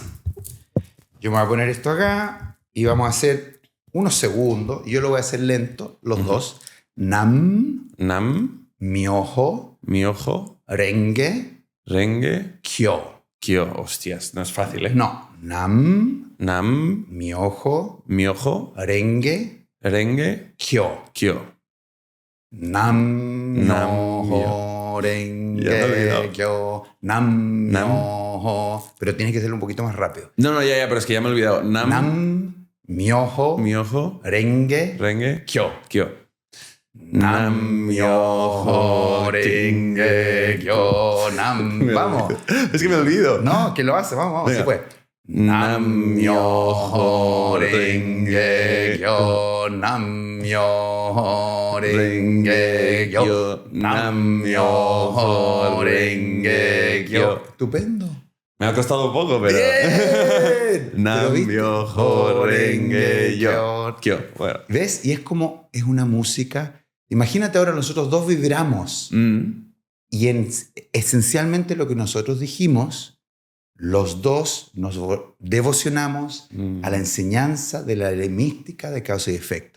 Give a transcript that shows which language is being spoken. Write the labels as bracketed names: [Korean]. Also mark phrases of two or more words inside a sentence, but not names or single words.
[Spanish] Yo me voy a poner esto acá y vamos a hacer unos segundos. Y yo lo voy a hacer lento, los dos. [Japanese] Nam, Myoho, Renge, Kyo. Kyo, [Spanish] hostias, no es fácil, ¿eh? No, [Japanese] Nam, Myoho, Renge, Kyo. Nam, Myoho, Renge, Kyo. Nam, Myoho. [Spanish] Pero tienes que hacerlo un poquito más rápido. No, ya, pero es que ya me he olvidado. [Japanese] Nam, Myoho, Renge, Kyo. Nam Myoho Renge Kyo. [Spanish] Vamos. Es que me olvido. No, que lo hace. Vamos. Sí, pues. [Japanese] Nam Myoho Renge Kyo. Nam Myoho Renge Kyo. Nam Myoho Renge Kyo. [Spanish] Estupendo. Me ha costado un poco, pero... [Japanese] Nam Myoho Renge Kyo. [Spanish] Bueno. ¿Ves? Y es como... Es una música... Imagínate ahora nosotros dos vibramos. Y esencialmente lo que nosotros dijimos, los dos nos devocionamos a la enseñanza de la ley mística de causa y efecto.